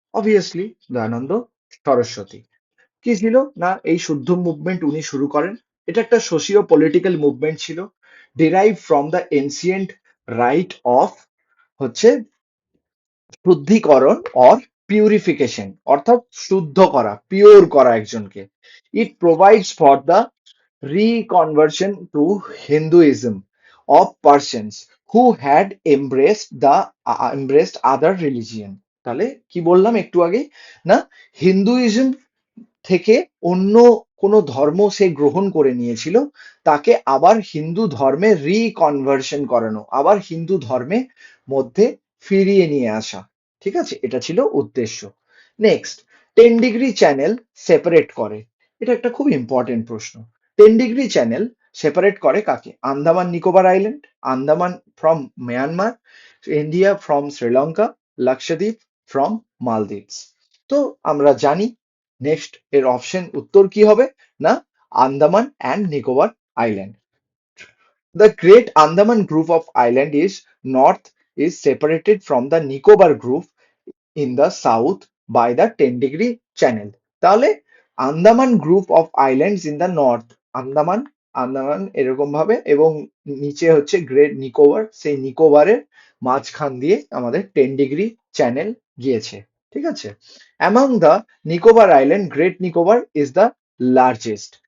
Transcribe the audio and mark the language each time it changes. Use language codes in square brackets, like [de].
[bn] Obviously Dayananda Saraswati. কি ছিল না, এই শুদ্ধ মুভমেন্ট উনি শুরু করেন। এটা একটা সোশিও পলিটিক্যাল মুভমেন্ট ছিল, [en] derive from the ancient rite of [bn] হচ্ছে শুদ্ধিকরণ অর পিউরিফিকেশন, অর্থাৎ শুদ্ধ করা, পিওর করা একজনকে। [en] It provides for the reconversion to Hinduism of persons who had embraced other religion। [bn] তাহলে কি বললাম একটু আগে না, হিন্দুইজম থেকে অন্য কোনো ধর্ম সে গ্রহণ করে নিয়েছিল, তাকে আবার হিন্দু ধর্মে রিকনভার্সন করানো, আবার হিন্দু ধর্মে মধ্যে ফিরিয়ে নিয়ে আসা। ঠিক আছে, এটা ছিল উদ্দেশ্য। নেক্সট, 10 ডিগ্রি চ্যানেল সেপারেট করে। এটা একটা খুব ইম্পর্টেন্ট প্রশ্ন। 10 ডিগ্রি চ্যানেল সেপারেট করে কাকে? Andaman Nicobar island, Andaman from Myanmar, India from Sri Lanka, Lakshadweep from Maldives. তো আমরা জানি নেক্সট এর অপশন উত্তর কি হবে না, Andaman and Nicobar island. [en] The Great Andaman Group of Island is north is separated from the Nicobar Group in the south by the 10 degree channel। [bn] তাহলে [en] Andaman group of islands in the north, [bn] Andaman, Andaman এরকম ভাবে, এবং নিচে হচ্ছে গ্রেট নিকোবর, সেই নিকোবরের মাঝখান দিয়ে আমাদের 10 ডিগ্রি চ্যানেল গিয়েছে। ঠিক আছে, [en] Among the Nicobar island great Nicobar is the largest.